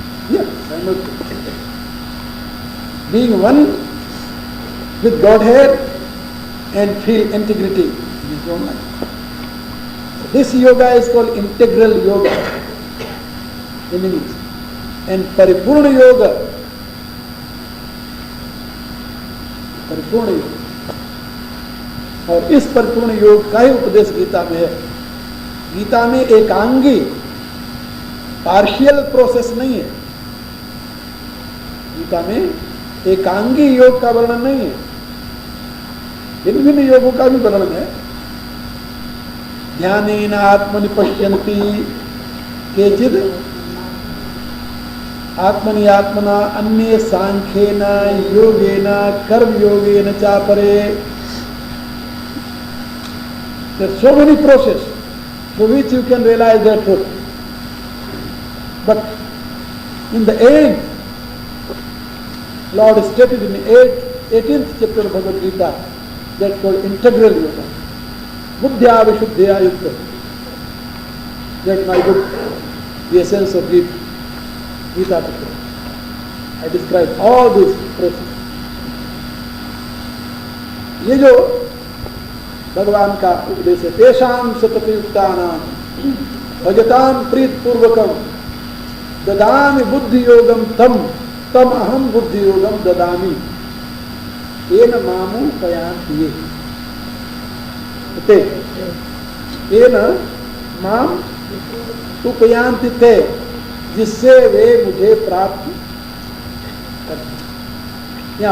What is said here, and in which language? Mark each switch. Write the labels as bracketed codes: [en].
[en] Yeah, simultaneously. Being one with Godhead and feel integrity in his own life. This yoga is called integral yoga in English. And Paripurna yoga, [hi] परिपूर्ण योग, और इस परिपूर्ण योग का ही उपदेश गीता में है। गीता में एकांगी पार्शियल प्रोसेस नहीं है। गीता में एकांगी योग का वर्णन नहीं है, भिन्न भिन्न योगों का भी वर्णन है। [sa] ध्यानेन आत्मनि पश्यन्ति केचिद् आत्मनि आत्मना अन्ये सांख्येन योगेन कर्म योगेन चापरे। [en] There are so many processes through which you can realize the truth. But in the end, Lord stated in 18th chapter of Bhagavad Gita, that's called integral yoga. [sa] Buddhya Vishuddhya Yukta. [en] That's my book, The Essence of Gita. Gita Tatra. I describe all these processes. [hi] ये जो भगवान का उपदेश है, [sa] तेषाम सततयुक्तानाम भजताम प्रीत पूर्वकम ददामि बुद्धि योगम तम अहम बुद्धि योगम ददामि येन मामु पयांति ते येन माम उपयांति ते, [hi] जिससे वे मुझे प्राप्त करते।